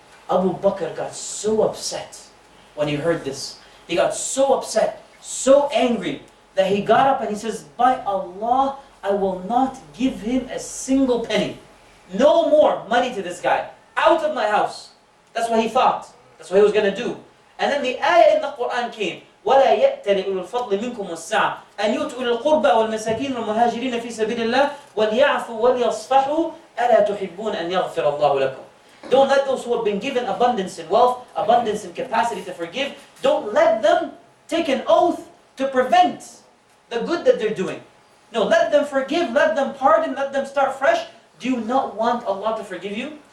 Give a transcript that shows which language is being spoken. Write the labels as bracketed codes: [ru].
[en] Abu Bakr got so upset when he heard this. He got so upset, so angry, that he got up and he says, by Allah, I will not give him a single penny. No more money to this guy. Out of my house. That's what he thought. That's what he was going to do. And then the ayah in the Quran came, [ar] وَلَا يَأْتَلِ أُولُو الْفَضْلِ مِنْكُمْ وَالسَّعَةِ أَنْ يُؤْتُوا إِلَى الْقُرْبَى وَالْمَسَاكِينِ وَالْمُهَاجِرِينَ فِي سَبِيلِ اللَّهِ وَلْيَعْفُوا وَلْيَصْفَحُوا أَلَا تُحِبُّونَ أَنْ يَغْفِرَ اللَّهُ لَكُمْ. [en] Don't let those who have been given abundance in wealth, abundance in capacity to forgive, don't let them take an oath to prevent the good that they're doing. No, let them forgive, let them pardon, let them start fresh. Do you not want Allah to forgive you?